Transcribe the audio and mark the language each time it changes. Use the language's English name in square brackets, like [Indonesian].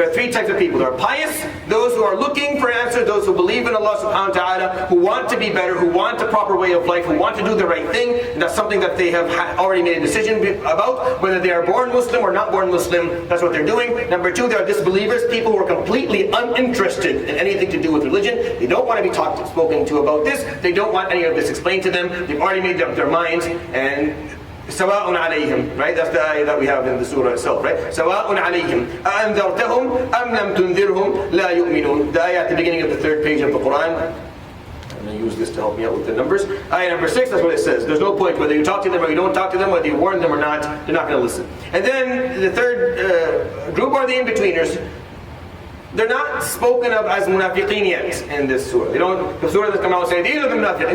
[English] There are three types of people. There are pious, those who are looking for answers, those who believe in Allah subhanahu wa ta'ala, who want to be better, who want a proper way of life, who want to do the right thing, and that's something that they have already made a decision about, whether they are born Muslim or not born Muslim, that's what they're doing. Number two, there are disbelievers, people who are completely uninterested in anything to do with religion. They don't want to be spoken to about this, they don't want any of this explained to them, they've already made up their minds, and [Arabic] سواء عليهم, [English] right? That's the ayah that we have in the surah itself, right? [Arabic] سواء عليهم أأنذرتهم أم لم تنذرهم لا يؤمنون. [English] The ayah at the beginning of the third page of the Quran. I'm going to use this to help me out with the numbers. Ayah number 6, that's what it says. There's no point whether you talk to them or you don't talk to them, whether you warn them or not, they're not going to listen. And then the third group are the in-betweeners. They're not spoken of as munafiqeen yet in this surah. They don't, the surah doesn't come out and say, these are the munafiqeen.